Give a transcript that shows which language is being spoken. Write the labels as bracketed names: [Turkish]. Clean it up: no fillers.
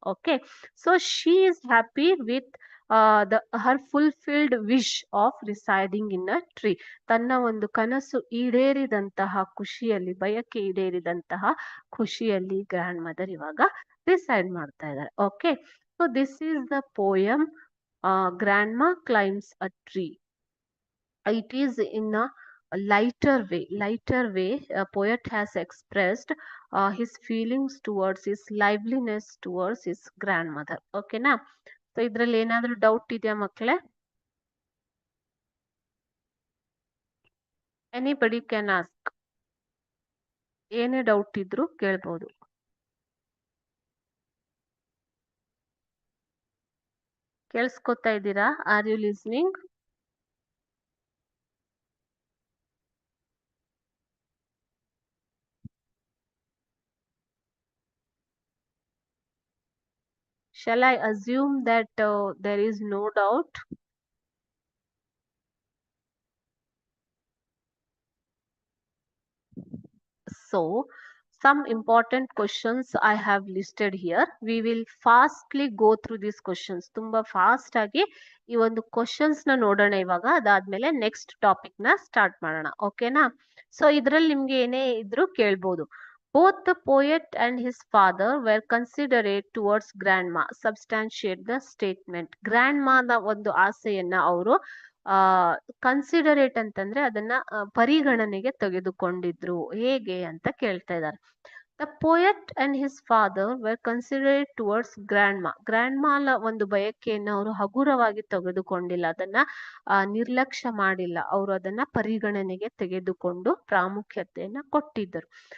[English] Okay, so she is happy with her fulfilled wish of residing in a tree. [Kannada] ತನ್ನ ಒಂದು ಕನಸು ಈಡೇರಿದಂತಹ ಖುಷಿಯಲ್ಲಿ, ಬಯಕೆ ಈಡೇರಿದಂತಹ ಖುಷಿಯಲ್ಲಿ ಗ್ರ್ಯಾಂಡ್ ಮದರ್ ಇವಾಗ ರಿಸೈಡ್ ಮಾಡ್ತಾ ಇದ್ದಾರೆ. [English] Okay, so this is the poem grandma claims a tree. It is in a lighter way, a poet has expressed his feelings towards his liveliness towards his grandmother. Okay na? [Kannada] So ಇದ್ರಲ್ಲಿ ಏನಾದ್ರೂ doubt ಇದೆಯಾ ಮಕ್ಕಳೇ? [English] Anybody can ask. [Kannada] ಏನೇ doubt ಇದ್ರು ಕೇಳ್ಬೋದು. ಕೇಳಿಸ್ಕೊತಾ ಇದ್ದೀರಾ? [English] Are you listening? Shall I assume that there is no doubt? So, some important questions I have listed here. We will fastly go through these questions. [Kannada] ತುಂಬಾ fast ಆಗಿ ಈ ಒಂದು questions ನ ನೋಡೋಣ ಇವಾಗ. ಅದಾದ್ಮೇಲೆ ನೆಕ್ಸ್ಟ್ ಟಾಪಿಕ್ ನ ಸ್ಟಾರ್ಟ್ ಮಾಡೋಣ. ಓಕೆನಾ? ಸೊ ಇದ್ರಲ್ಲಿ ನಿಮ್ಗೆ ಏನೇ ಇದ್ರು ಕೇಳ್ಬೋದು. [English] Both the poet and his father were considerate towards grandma. Substantiate the statement. [Kannada] ಗ್ರ್ಯಾಂಡ್ಮಾದ ಒಂದು ಆಸೆಯನ್ನ ಅವರು ಆ ಕನ್ಸಿಡರೇಟ್ ಅಂತಂದ್ರೆ ಅದನ್ನ ಪರಿಗಣನೆಗೆ ತೆಗೆದುಕೊಂಡಿದ್ರು. ಹೇಗೆ ಅಂತ ಕೇಳ್ತಾ ಇದ್ದಾರೆ. [English] The poet and his father were considerate towards grandma. [Kannada] ಗ್ರ್ಯಾಂಡ್ಮಾಲ ಒಂದು ಬಯಕೆಯನ್ನು ಅವರು ಹಗುರವಾಗಿ ತೆಗೆದುಕೊಂಡಿಲ್ಲ, ಅದನ್ನ ನಿರ್ಲಕ್ಷ್ಯ ಮಾಡಿಲ್ಲ, ಅವರು ಅದನ್ನ ಪರಿಗಣನೆಗೆ ತೆಗೆದುಕೊಂಡು ಪ್ರಾಮುಖ್ಯತೆಯನ್ನ ಕೊಟ್ಟಿದ್ದರು.